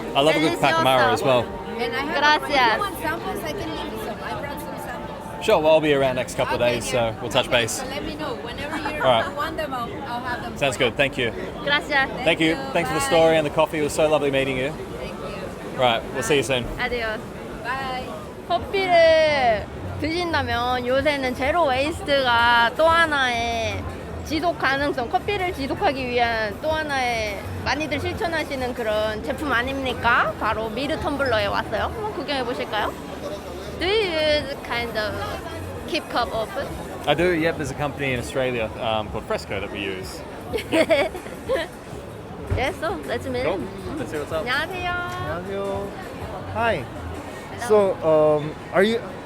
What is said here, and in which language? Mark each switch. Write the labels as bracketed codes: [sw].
[en] I love a good pacamara as well. And I have [es] Gracias. [en] if you want samples, I can leave you some. I brought some samples. Sure. Well, I'll be around next couple of days, so we'll touch base. So let me know. Whenever you All right. want them, I'll have them. Sounds for you. good. Thank you. [es] Gracias. [en] Thank you. Thanks for the story and the coffee. It was so lovely meeting you. Thank you. Right. We'll see you soon. [es] Adios. [en] Bye. [ko] 커피를 드신다면 요새는 제로 웨이스트가 또 하나의 지속 가능성, 커피를 지속하기 위한 또 하나의 많이들 실천하시는 그런 제품 아닙니까? 바로 미르 텀블러에 왔어요. 한번 구경해 보실까요? [en] Do you use kind of keep cup open? I do. Yep. There's a company in Australia called Fresco that we use. Yes, so let's meet. Cool. Let's see what's up. [ko] 안녕하세요. 안녕하세요. [en] Hi. So, are you?